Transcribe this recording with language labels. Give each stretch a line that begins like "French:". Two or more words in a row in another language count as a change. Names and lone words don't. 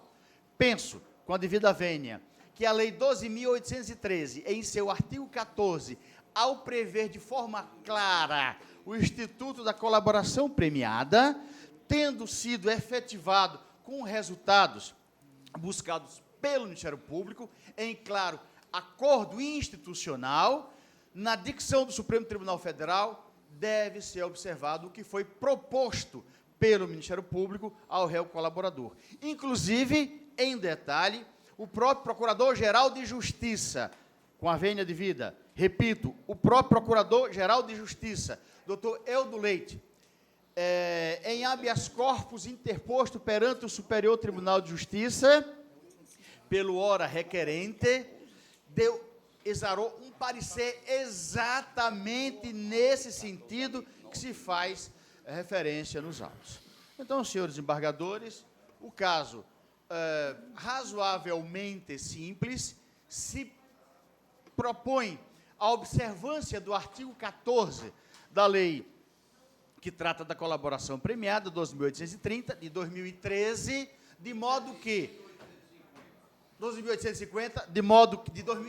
Portuguese: Penso, com a devida vênia, que a Lei 12.813, em seu artigo 14, ao prever de forma clara o Instituto da Colaboração Premiada, tendo sido efetivado com resultados buscados pelo Ministério Público, em claro acordo institucional, na dicção do Supremo Tribunal Federal, deve ser observado o que foi proposto pelo Ministério Público ao réu colaborador. Inclusive, em detalhe, o próprio Procurador-Geral de Justiça, com a vênia de vida, repito, o próprio Procurador-Geral de Justiça, doutor Eudo Leite, em
Latin: habeas corpus
Portuguese: interposto perante o Superior Tribunal de Justiça, pelo ora requerente, exarou um parecer exatamente nesse sentido que se faz referência nos autos. Então, senhores desembargadores, o caso razoavelmente simples, se propõe a observância do artigo 14 da lei que trata da colaboração premiada, 12.830, de 2013, de modo que 12.850, de modo que de